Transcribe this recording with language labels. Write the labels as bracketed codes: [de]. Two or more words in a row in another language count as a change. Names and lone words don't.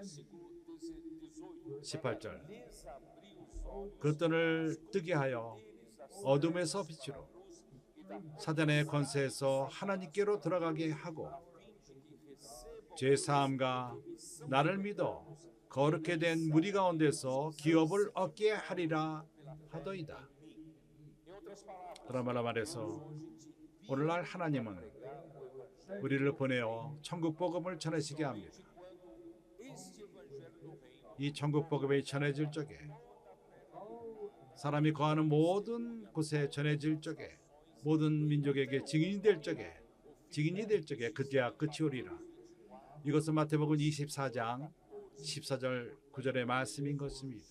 [ko] 18절 그들을 뜨게 하여 어둠에서 빛으로 사단의 권세에서 하나님께로 들어가게 하고 제사함과 나를 믿어 거룩게 된 무리 가운데서 기업을 얻게 하리라 하더이다. 그런 말로 말해서 오늘날 하나님은 우리를 보내어 천국 복음을 전하시게 합니다. [pt] este evangelho do reino [ko] 이 천국 복음이 전해질 적에 사람이 거하는 모든 곳에 전해질 적에 모든 민족에게 증인이 될 적에 그때야 끝이 오리라. 이것은 마태복음 24장 14절 9절의 말씀인 것입니다.